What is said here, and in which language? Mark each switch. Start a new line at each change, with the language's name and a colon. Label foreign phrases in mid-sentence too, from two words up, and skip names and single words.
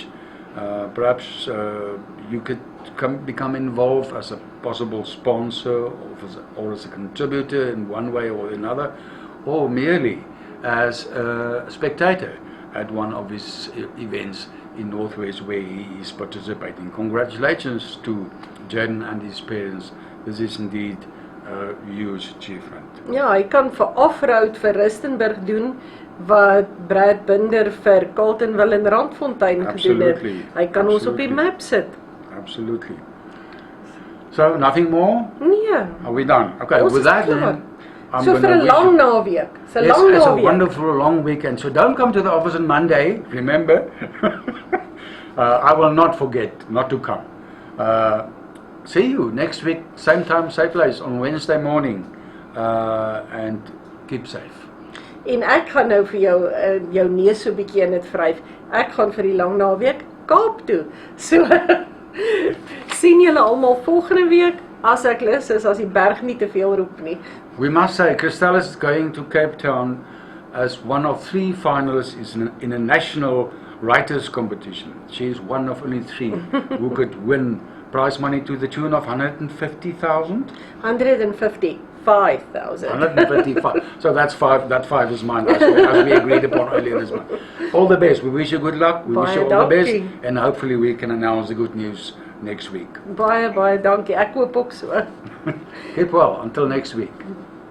English: Perhaps you could become involved as a possible sponsor or as a contributor in one way or another, or merely as a spectator at one of his events in Northwest where he is participating. Congratulations to Jaden and his parents. This is indeed a huge achievement.
Afrikaans: Ja, hy kan vir off-road vir Rustenburg doen wat Brad Binder vir Carltonville en Randfontein gedoen het. Hy kan ons op die map sit.
English: Absolutely. So, nothing more?
Afrikaans: Nee.
English: Are we done? Okay, with that then, I'm
Afrikaans: so vir 'n lang naweek.
English: It's a wonderful long weekend. So don't come to the office on Monday, remember. I will not forget not to come. See you next week, same time, same place, on Wednesday morning. And keep safe.
Afrikaans: En ek gaan nou vir jou neus so 'n bietjie in dit vryf. Ek gaan vir die lang naweek Kaap toe. So sien julle almal volgende week as ek lus is, as die berg nie te veel roep nie.
English: We must say, Christel is going to Cape Town as one of 3 finalists in a national writers competition. She is one of only 3 who could win prize money to the tune of 150,000? 155,000. 155. So that's 5. That 5 is mine, as we agreed upon earlier this month. All the best. We wish you good luck. We wish you all the best. And hopefully we can announce the good news next week.
Afrikaans: Baie dankie. Ek hoop ook so.
English: Keep well. Until next week.